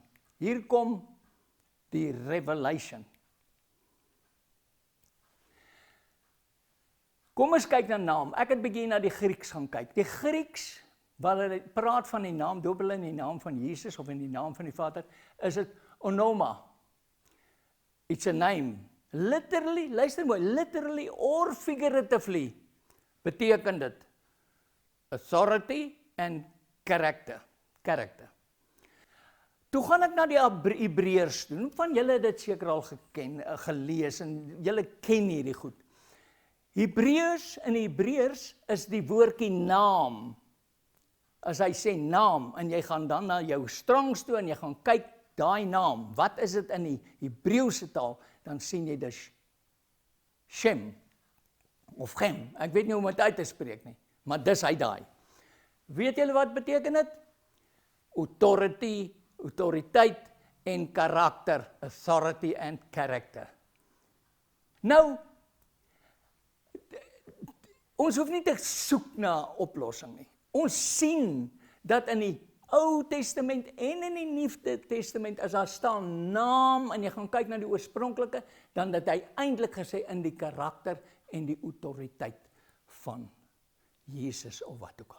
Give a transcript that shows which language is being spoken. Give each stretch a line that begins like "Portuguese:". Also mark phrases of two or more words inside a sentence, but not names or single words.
Afrikaans: Hier kom die revelation. Kom ons kyk na naam. Ek het bietjie na die Grieks gaan kyk. Die Grieks, waar hulle praat van die naam, doop hulle in die naam van Jesus of in die naam van die Vader, is dit onoma.
English: It's a name. Literally,
Afrikaans: luister mooi,
English: literally or figuratively
Afrikaans: beteken dit
English: authority and character.
Afrikaans: Toe gaan ek na die Hebreërs toe. Van julle het dit seker al gelees en julle ken hierdie goed. Hebreërs, in Hebreërs is die woordjie naam. As hy sê naam, en jy gaan dan na jou Strongs toe, en jy gaan kyk, daai naam, wat is dit in die Hebreëse taal, dan sien jy dis Shem, of Gem, ek weet nie hoe om dit uit te spreek nie, maar dis hy daai. Weet julle wat beteken dit? Authority, autoriteit en karakter,
English: authority and character.
Afrikaans: Nou, ons hoef nie te soek na oplossing nie. Ons sien dat in die Ou Testament en in die Nuwe Testament, as daar staan naam, en jy gaan kyk na die oorspronklike, dan dat hy eintlik gesê in die karakter en die autoriteit van Jesus, of wat ook al.